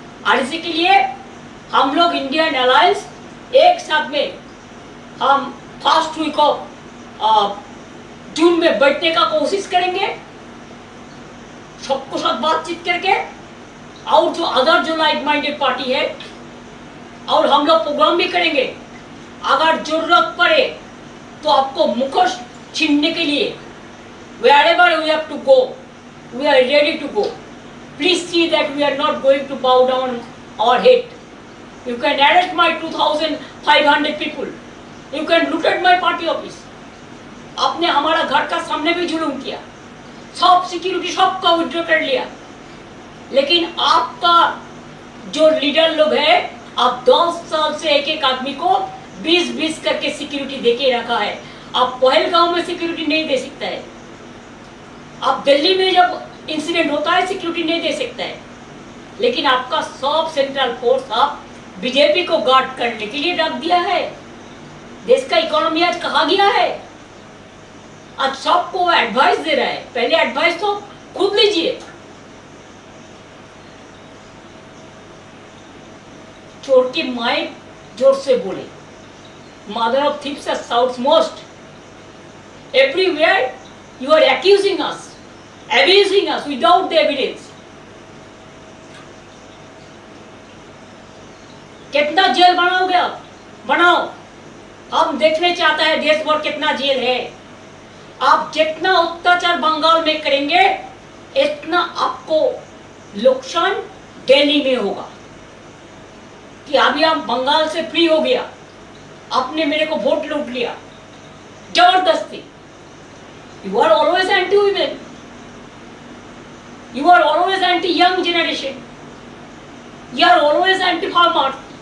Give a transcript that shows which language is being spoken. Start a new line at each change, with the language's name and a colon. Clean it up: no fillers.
Hindi: और इसी के लिए हम लोग इंडियन अलायंस एक साथ में हम फर्स्ट वीक ऑफ जून में बैठने का कोशिश करेंगे, सबको साथ बातचीत करके। और जो अदर जो लाइक माइंडेड पार्टी है, और हम लोग प्रोग्राम भी करेंगे। अगर जरूरत पड़े तो आपको मुखोश छीनने के लिए
English: wherever we have to go,
Hindi: we are ready to go.
English: Please see that we are not going to bow down our head. You can arrest my 2,500 people. You can loot at my party office.
Hindi: आपने हमारा घर का सामने भी जुलूम किया, सब security सबका विड्रॉ कर लिया। लेकिन आपका जो लीडर लोग है, आप 10 साल से एक एक आदमी को 20-20 करके सिक्योरिटी देके रखा है। आप पहलगांव में सिक्योरिटी नहीं दे सकता है, आप दिल्ली में जब इंसिडेंट होता है सिक्योरिटी नहीं दे सकता है। लेकिन आपका सब सेंट्रल फोर्स आप बीजेपी को गार्ड करने के लिए रख दिया है। देश का इकोनॉमी आज कहाँ गया है? आज सबको एडवाइस दे रहा है। पहले एडवाइस तो खुद लीजिए। चोर की माई जोर से बोले,
English: Mother of thieves shouts most. Everywhere you are accusing us, abusing us without the evidence.
Hindi: कितना जेल बनाओगे आप? बनाओ, हम देखने चाहते हैं देश भर कितना जेल है। आप जितना अत्याचार बंगाल में करेंगे, इतना आपको नुकसान दिल्ली में होगा। कि अभी हम बंगाल से फ्री हो गया, आपने मेरे को वोट लूट लिया जबरदस्ती।
English: You are always anti-women. You are always anti-young generation. You are always anti-farmers.